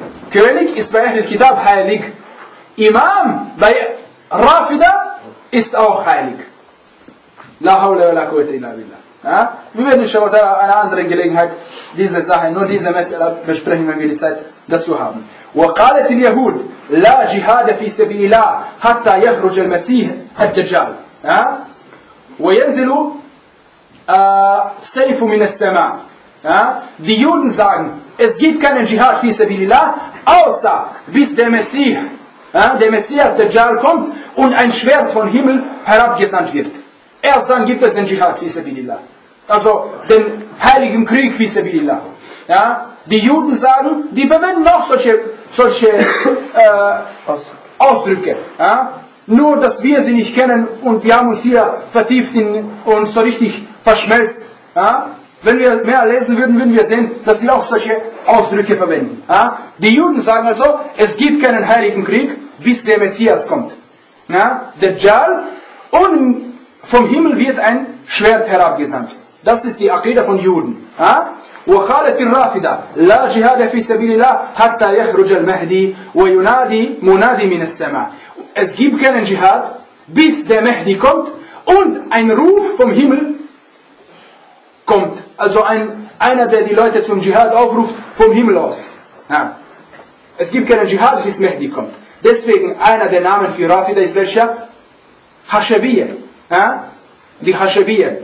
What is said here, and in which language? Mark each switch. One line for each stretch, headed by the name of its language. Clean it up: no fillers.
German: König ist bei Ahlul Kitab heilig. Imam bei Rafida ist auch heilig.
Arabic: La hawla wa la quwwata illa billah.
German: Wir werden schon bei einer anderen Gelegenheit diese Sache, nur diese Messe besprechen, wenn wir die Zeit dazu haben.
Arabic: وقالت اليهود لا جهاد في سبيل الله حتى يخرج المسيح الدجال وينزل سيف من السماء.
German: Die Juden sagen, es gibt keinen Dschihad fi sabilillah, außer bis der Messias, der Messias Dajjal kommt und ein Schwert vom Himmel herabgesandt wird. Erst dann gibt es den Dschihad fi sabilillah. Also den heiligen Krieg fi sabilillah. Die Juden sagen, die verwenden auch solche Ausdrücke. Nur, dass wir sie nicht kennen und wir haben uns hier vertieft in, und so richtig verschmelzt. Wenn wir mehr lesen würden, würden wir sehen, dass sie auch solche Ausdrücke verwenden. Die Juden sagen also, es gibt keinen heiligen Krieg, bis der Messias kommt. Der Dajjal und vom Himmel wird ein Schwert herabgesandt. Das ist die Akida von Juden.
Arabic: وقالت الرافدة لا جهاد في سبيل الله حتى يخرج المهدي وينادي منادي من السماء.
German: Es gibt keinen Dschihad, bis der Mahdi kommt und ein Ruf vom Himmel kommt. Also einer, der die Leute zum Dschihad aufruft, vom Himmel aus. Es gibt keinen Dschihad, bis Mahdi kommt. Deswegen, einer der Namen für Rafida ist welcher? Haschabiyya. Die Haschabiyya.